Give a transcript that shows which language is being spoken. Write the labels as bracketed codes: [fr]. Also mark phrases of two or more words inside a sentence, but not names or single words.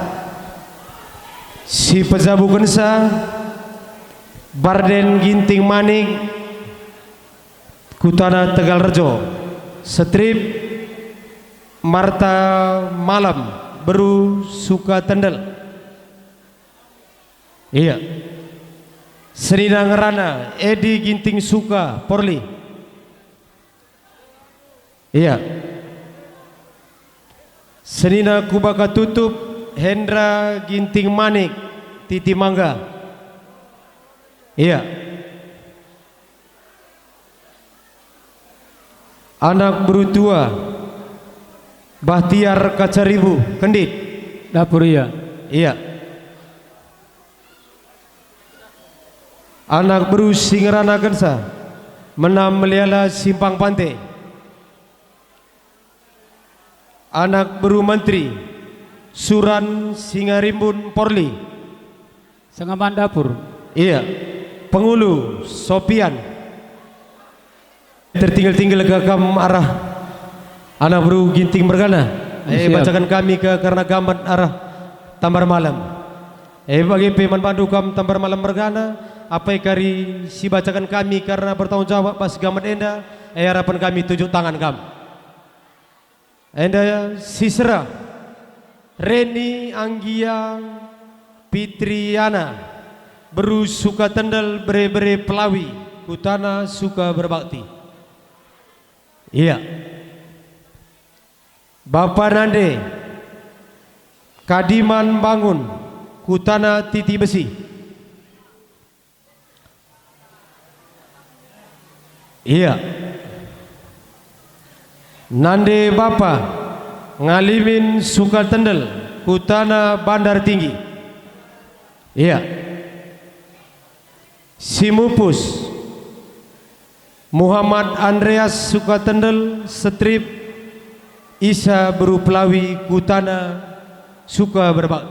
[btx] Si pejabu gensa Barden Ginting Manik Kutana Tegalrejo. Strip Marta Malam Beru Suka Tendel. Iya. Serina Ngerana Edi Ginting Suka Porli. Iya. Serina Kubaka Tutup Hendra Ginting Manik Titi Mangga. Iya. Anak berutua Bahtiar Kacaribu Kendit Dapur ya. Iya. Anak beru Singerana Gensa Menam Meliala Simpang Pante. Anak beru Menteri Suran Singarimbun Porli. Sengaman dapur. Iya. Pengulu Sopian. Tertinggal-tinggal ke kam arah anak beru Ginting Mergana. Bacakan kami ke karena gambar arah tambar malam. Bagi peman bandu kam tambar malam bergana, apa kari si bacakan kami karena [id] bertanggung jawab [btx] pas gamat enda, harapan kami tunjuk tangan kam. Enda sisera Reni Anggia Fitriana beru suka tendel bere-bere pelawi kutana suka berbakti. Iya. Bapak Nande Kadiman bangun kutana titi besi. Iya. Nande Bapa Ngalimin suka tendel kutana bandar tinggi. Iya. Simupus Muhammad Andreas Sukatendel Strip Isa Berupelawi Kutana suka berbakti.